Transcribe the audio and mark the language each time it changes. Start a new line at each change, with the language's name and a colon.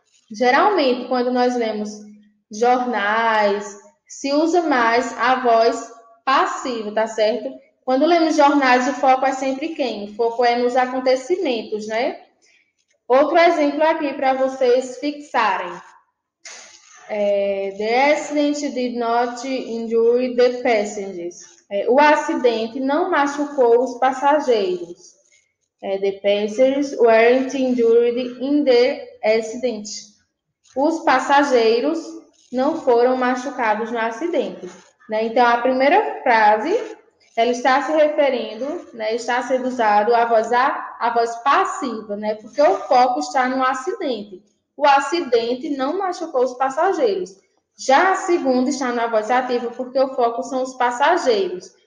Portuguese: Geralmente, quando nós lemos jornais, se usa mais a voz passiva, tá certo? Quando lemos jornais, o foco é sempre quem? O foco é nos acontecimentos, né? Outro exemplo aqui para vocês fixarem.
English: The accident did not injure the passengers.
Portuguese: O acidente não machucou os passageiros.
English: The passengers weren't injured in the accident.
Portuguese: Os passageiros não foram machucados no acidente. Né? Então, a primeira frase, ela está se referindo, né, está sendo usado a voz passiva, né, porque o foco está no acidente. O acidente não machucou os passageiros. Já a segunda está na voz ativa, porque o foco são os passageiros.